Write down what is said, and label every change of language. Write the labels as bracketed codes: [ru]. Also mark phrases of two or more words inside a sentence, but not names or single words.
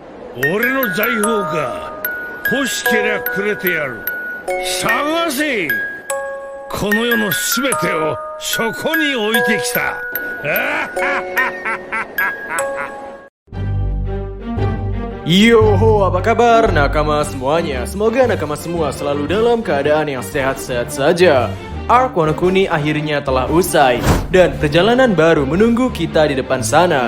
[ja] 俺の財宝か。欲しけりゃくれてやる。探せ。この世のすべてをそこに置いてきた。 [id] Yoho, apa kabar nakama semuanya? Semoga nakama semua selalu dalam keadaan yang sehat-sehat saja. Arc Wano Kuni akhirnya telah usai dan perjalanan baru menunggu kita di depan sana.